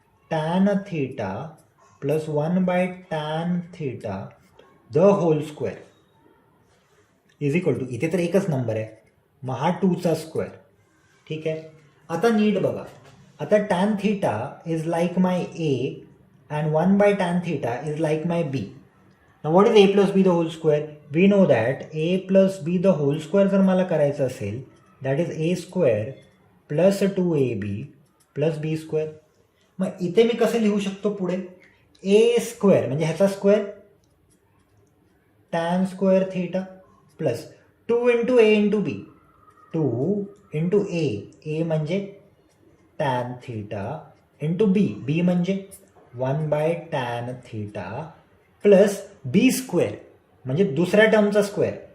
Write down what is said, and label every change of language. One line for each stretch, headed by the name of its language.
English: tan theta plus 1/tan theta the whole square is equal to,
Marathi: इथे तर एकच number आहे मग हा 2चा स्क्वेअर. ठीक आहे. आता नीट बघा. आता
English: tan theta is like my a and 1/tan theta is like my b. Now what is a plus b the whole square? We know that a plus b the whole square
Marathi: जर मला करायचं असेल
English: that is a square plus 2ab plus b square.
Marathi: मग इथे मी कसं लिहू शकतो पुढे? a स्क्वेअर म्हणजे ह्याचा square tan square theta plus 2 into a into b. 2 into a म्हणजे tan थीटा इंटू b म्हणजे 1/tan थीटा प्लस बी स्क्वेअर म्हणजे दुसऱ्या टर्मचा स्क्वेअर.